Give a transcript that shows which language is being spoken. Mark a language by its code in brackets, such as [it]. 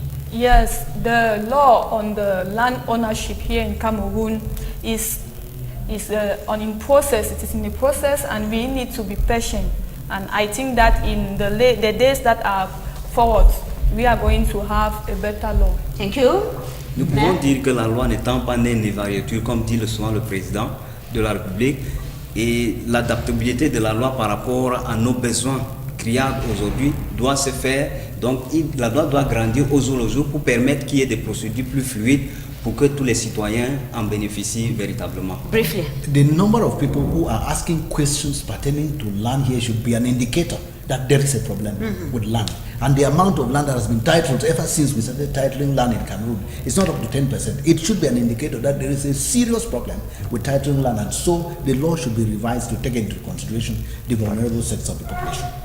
[en] Yes, the law on the land ownership here in Cameroon is in process. It is in the process, and we need to be patient. And I think that in the days that are forward, we are going to have a better law. Thank you. [fr] Nous pouvons dire que la loi n'étant pas née une variéture, comme dit souvent le président de la République, et l'adaptabilité de la loi par rapport à nos besoins criards aujourd'hui doit se faire. Donc la loi doit grandir au jour le jour pour permettre qu'il y ait des procédures plus fluides pour que tous les citoyens en bénéficient véritablement. [en] Briefly. The number of people who are asking questions pertaining to land here should be an indicator that there is a problem with land. And the amount of land that has been titled ever since we started titling land in Cameroon is not up to 10%. It should be an indicator that there is a serious problem with titling land, and so the law should be revised to take into consideration the vulnerable sectors of the population.